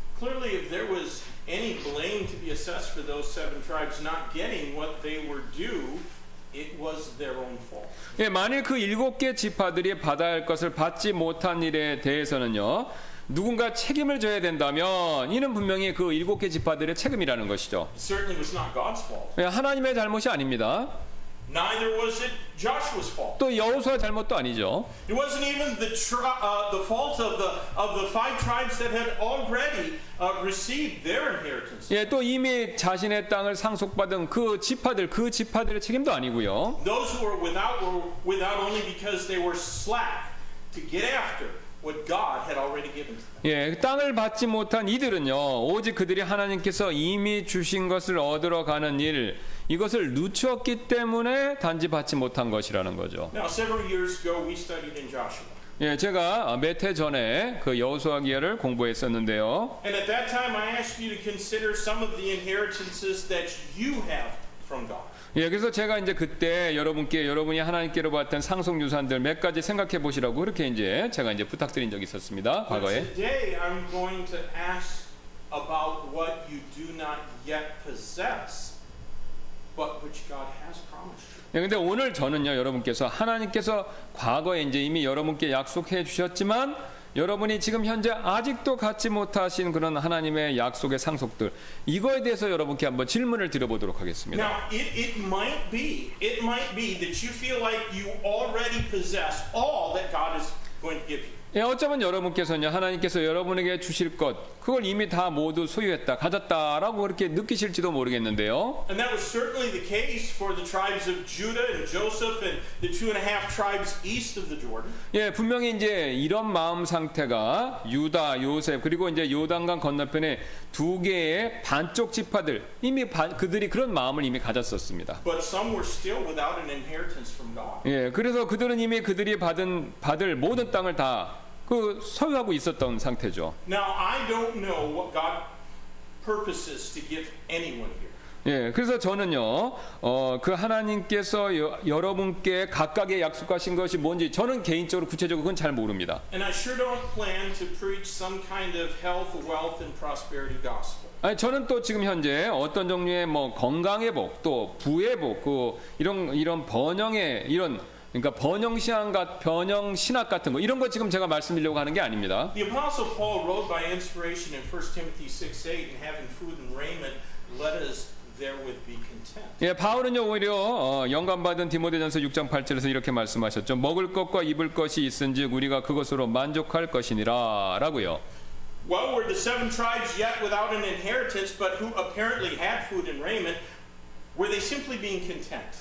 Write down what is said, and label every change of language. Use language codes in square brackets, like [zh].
[en] Clearly, if there was any blame to be assessed for those 7 tribes not getting what they were due, it was their own fault. [ko] 예, 만일 그 7개 지파들이 받아야 할 것을 받지 못한 일에 대해서는요. 누군가 책임을 져야 된다면 이는 분명히 그 7개 지파들의 책임이라는 것이죠. [en] It certainly was not God's fault. [ko] 예, 하나님의 잘못이 아닙니다. [en] Neither was it Joshua's fault. [ko] 또 여호수아의 잘못도 아니죠. [en] It wasn't even the fault of the 5 tribes that had already received their inheritance. [ko] 예, 또 이미 자신의 땅을 상속받은 그 지파들의 책임도 아니고요. [en] Those who were without only because they were slack to get after what God had already given to them. [ko] 예, 땅을 받지 못한 이들은요, 오직 그들이 하나님께서 이미 주신 것을 얻으러 가는 일, 이것을 늦추었기 때문에 단지 받지 못한 것이라는 거죠. [en] Now, several years ago, we studied in Joshua. [ko] 예, 제가 몇 해 전에 그 여호수아 기하를 공부했었는데요. [en] And at that time, I asked you to consider some of the inheritances that you have from God. [ko] 예, 그래서 제가 이제 그때 여러분이 하나님께로 받던 상속 유산들 몇 가지 생각해 보시라고 그렇게 이제 제가 이제 부탁드린 적이 있었습니다. [en] But [ko] 과거에. [en] today, I'm going to ask about what you do not yet possess, but which God has promised you. [ko] 예, 근데 오늘 저는요, 여러분께서 하나님께서 과거에 이제 이미 여러분께 약속해 주셨지만 여러분이 지금 현재 아직도 갖지 못하신 그런 하나님의 약속의 상속들, 이거에 대해서 여러분께 한번 질문을 드려보도록 하겠습니다. [en] Now, it might be that you feel like you already possess all that God is going to give you. [ko] 예, 어쩌면 여러분께서는요, 하나님께서 여러분에게 주실 것, 그걸 이미 다 모두 소유했다, 가졌다라고 그렇게 느끼실지도 모르겠는데요. [en] And that was certainly the case for the tribes of Judah and Joseph and the 2.5 tribes east of the Jordan. [ko] 예, 분명히 이제 이런 마음 상태가 유다, 요셉, 그리고 이제 요단강 건너편에 2개의 반쪽 지파들, 이미 그들이 그런 마음을 이미 가졌었습니다. [en] But some were still without an inheritance from God. [ko] 예, 그래서 그들은 이미 그들이 받을 모든 땅을 다 소유하고 있었던 상태죠. [en] Now, I don't know what God purposes to give anyone here. [ko] 예, 그래서 저는요, 그 하나님께서 여러분께 각각의 약속하신 것이 뭔지 저는 개인적으로 구체적으로 그건 잘 모릅니다. [en] And I sure don't plan to preach some kind of health, wealth, and prosperity gospel. [ko] 아니, 저는 또 지금 현재 어떤 종류의 뭐 건강의 복, 또 부의 복, 이런 번영의 그러니까 번영 신학 같은 거 이런 거 지금 제가 말씀드리려고 하는 게 아닙니다. [en] The Apostle Paul wrote by inspiration in 1 Timothy 6:8, and having food and raiment, let us therewith be content. [ko] 예, 바울은요 오히려 영감받은 디모데전서 6장 8절에서 이렇게 말씀하셨죠. 먹을 것과 입을 것이 있은즉 우리가 그것으로 만족할 것이니라라고요. [en] Well, were the 7 tribes yet without an inheritance, but who apparently had food and raiment? Were they simply being content?